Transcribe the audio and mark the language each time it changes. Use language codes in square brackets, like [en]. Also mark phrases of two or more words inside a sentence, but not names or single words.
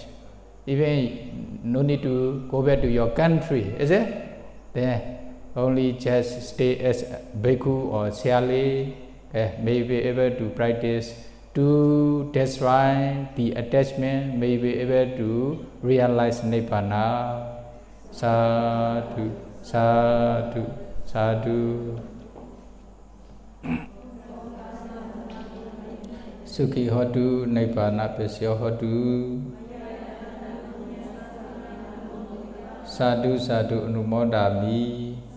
[en] Even no need to go back to your country, is it? Then only just stay as bhikkhu or siali, may be able to practice to destroy the attachment, may be able to realize Nibbana. [pi] Sadhu, sadhu, sadhu. Sukhi hotu, Nibbana pesyo hotu. Sadhu, sadhu, anumodami.